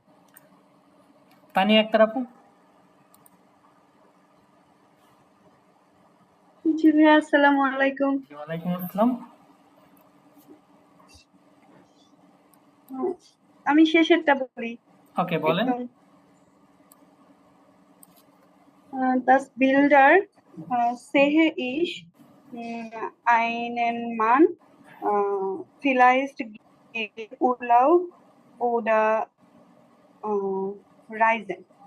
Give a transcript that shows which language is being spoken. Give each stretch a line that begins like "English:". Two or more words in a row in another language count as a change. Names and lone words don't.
Bangla: তানিয়া আক্তার আপু। জি ভাইয়া, আসসালামু আলাইকুম। ওয়ালাইকুম আসসালাম। আমি শেষেরটা বলি। ওকে বলেন।
German: Das Bilder sehe ich einen Mann, vielleicht geht Urlaub oder Reisen.